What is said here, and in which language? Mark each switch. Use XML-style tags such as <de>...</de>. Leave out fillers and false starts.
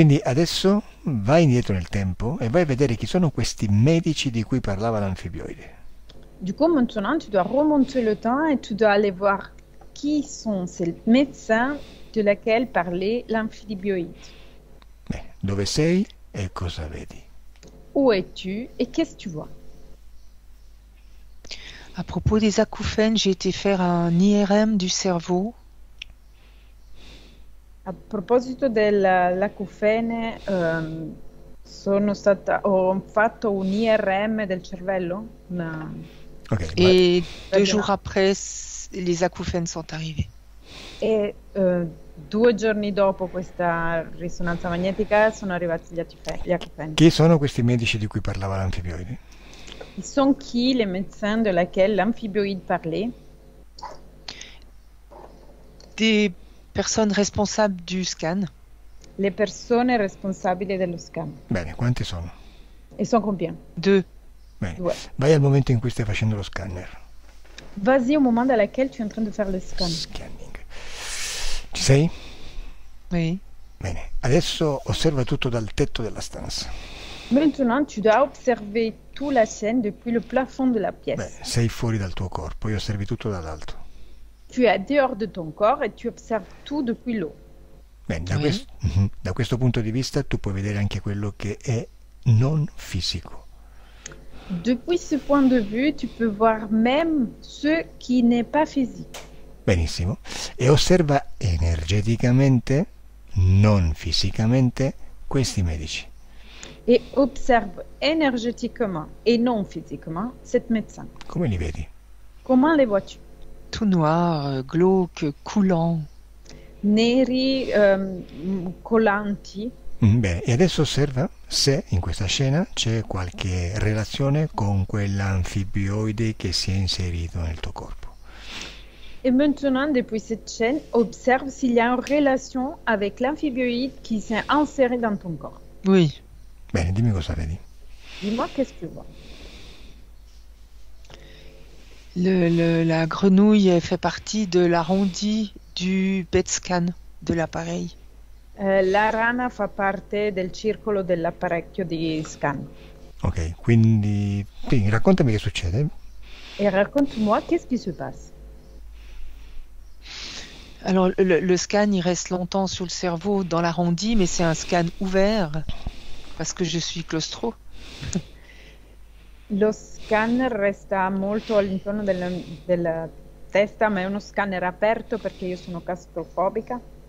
<it>Quindi adesso vai indietro nel tempo e vai a vedere chi sono questi medici di cui parlava l'anfibioide.</it> <fr>Du coup, maintenant, tu dois remonter le temps et tu dois aller voir qui sont ces médecins de laquelle parlait l'amphibioïde.</fr> <it>Dove sei e cosa vedi?</it> <fr>Où es-tu et qu'est-ce que tu vois? À propos des acouphènes, j'ai été faire un IRM du cerveau.</fr> <it>A proposito dell'acufene, ho fatto un IRM del cervello, Ok,</it> <fr>Et Très 2 bien. jours après, les acouphènes sont arrivés.</fr> <it>e 2 giorni dopo questa risonanza magnetica sono arrivati gli acufeni. chi sono questi medici di cui parlava l'anfibioide?</it> <fr>Ils sont qui les médecins de laquelle l'amphibioïde parlait? Des personnes responsables du scan.</fr> <it>Le persone responsabili dello scan. Bene, quanti sono? E sono</it> <fr>combien?</fr> <it>2. Bene, 2. vai al momento in cui stai facendo lo scanner.</it> <fr>Vas-y au moment dans lequel tu es en train de faire le scan.</fr> <it>Scanning. Ci sei?</it> <fr>Oui.</fr> <it>Bene, adesso osserva tutto dal tetto della stanza.</it> <fr>Maintenant, tu dois observer toute la scène depuis le plafond de la</fr> <it>Beh,</it> <fr>pièce.</fr> <it>sei fuori dal tuo corpo e osservi tutto dall'alto.</it> <fr>Tu es dehors de ton corps et tu observes tout depuis l'eau.</fr> <it>Bene, da,</it> <fr>Oui.</fr> <it>da questo punto di vista tu puoi vedere anche quello che è non fisico.</it> <fr>Depuis ce point de vue, tu peux voir même ce qui n'est pas physique.</fr> <it>Benissimo.</it> <fr>E osserva energeticamente, non fisicamente, questi medici. Et observe énergétiquement et non physiquement cet médecin.</fr> <it>Come li vedi?</it> <fr>Comment les vois-tu? Tout noir, glauque, coulant.</fr> <it>Neri, collanti. Bene, e adesso osserva se in questa scena c'è qualche relazione con quell'anfibioide che si è inserito nel tuo corpo.</it> <fr>Et maintenant, depuis cette chaîne, observe s'il y a une relation avec l'amphibioïde qui s'est inséré dans ton corps. Oui.</fr> <it>Bene, dimmi cosa vedi.</it> <fr>Dis-moi, qu'est-ce que tu vois? La grenouille elle fait partie de l'arrondi du PET scan de l'appareil.</fr> <it>La rana fa parte del circolo dell'apparecchio di scan. Ok, quindi sì, raccontami che succede.</it> <fr>Et raconte-moi, qu'est-ce qui se passe? Alors le scan il reste longtemps sur le cerveau dans l'arrondi, mais c'est un scan ouvert parce que je suis claustro.</fr> <it>Lo scanner resta molto all'interno della testa, ma è uno scanner aperto perché io sono claustrofobica.</it>